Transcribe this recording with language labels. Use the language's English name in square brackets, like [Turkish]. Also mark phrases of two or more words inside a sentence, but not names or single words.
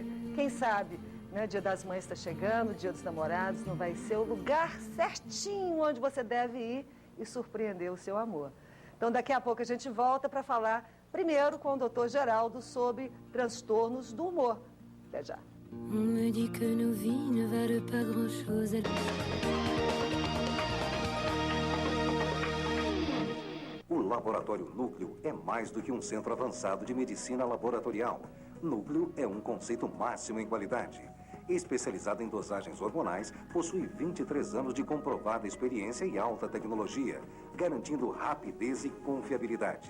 [Portuguese] Quem sabe, né, Dia das Mães está chegando, Dia dos Namorados, não vai ser o lugar certinho onde você deve ir e surpreender o seu amor. Então, daqui a pouco a gente volta para falar primeiro com o doutor Geraldo sobre transtornos do humor. Até já. [French] On me dit que nos vies ne valent pas grand-chose. [Portuguese] O Laboratório Núcleo é mais do que um centro avançado de medicina laboratorial. Núcleo é um conceito máximo em qualidade. Especializado em dosagens hormonais, possui 23 anos de comprovada experiência e alta tecnologia, garantindo rapidez e confiabilidade.